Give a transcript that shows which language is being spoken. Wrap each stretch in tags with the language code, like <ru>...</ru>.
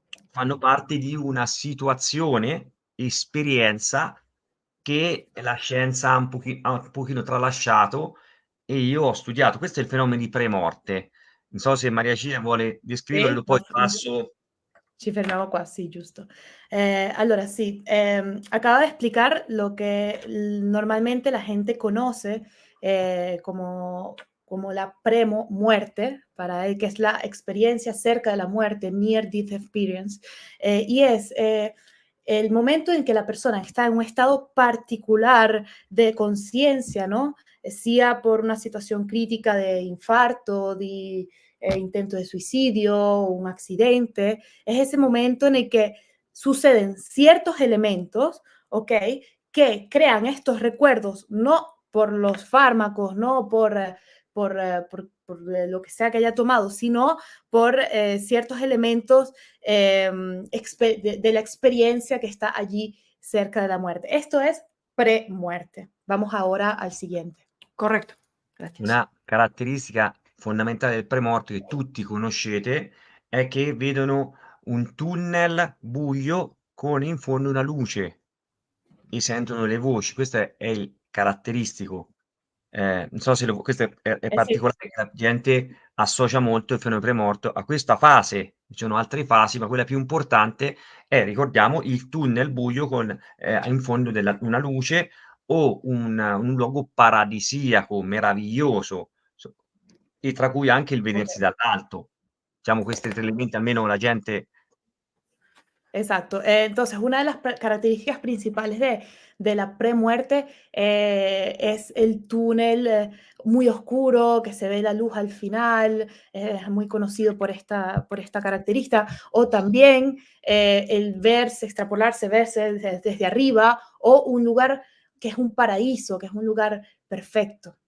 <it>fanno parte di una situazione, esperienza che la scienza ha un pochino tralasciato e io ho studiato. Questo è il fenomeno di premorte. Non so se Maria Cina vuole descriverlo, Sì, poi passo. ci fermiamo qua, sí, giusto.</it> <es>Allora sí, acaba de explicar lo que normalmente la gente conoce como la muerte, para él, que es la experiencia cerca de la muerte,</es> <en>near death experience,</en> <es>y es el momento en que la persona está en un estado particular de conciencia, ¿no? Sea por una situación crítica de infarto, de intento de suicidio, un accidente, es ese momento en el que suceden ciertos elementos, ¿ok? Que crean estos recuerdos, no por los fármacos, no por lo que sea que haya tomado, sino por ciertos elementos de la experiencia que está allí cerca de la muerte. Esto es pre-muerte. Vamos ahora al siguiente. Correcto. Gracias.</es> <it>Una caratteristica fondamentale del premorte che tutti conoscete è che vedono un tunnel buio con in fondo una luce e sentono le voci. Questo è il caratteristico. Non so se questo è</it> <es>Sí,</es> <it>particolare, che la gente associa molto il fenomeno premorto a questa fase. Ci sono altre fasi, ma quella più importante è, ricordiamo, il tunnel buio con, in fondo una luce o un luogo paradisiaco, meraviglioso, e tra cui anche il vedersi ok. dall'alto. Diciamo questi 3 elementi almeno la gente.</it> <es>Exacto. Entonces, una de las características principales de la premuerte es el túnel muy oscuro, que se ve la luz al final, es muy conocido por esta característica, o también el verse, extrapolarse, verse desde arriba, o un lugar que es un paraíso, que es un lugar perfecto.</es>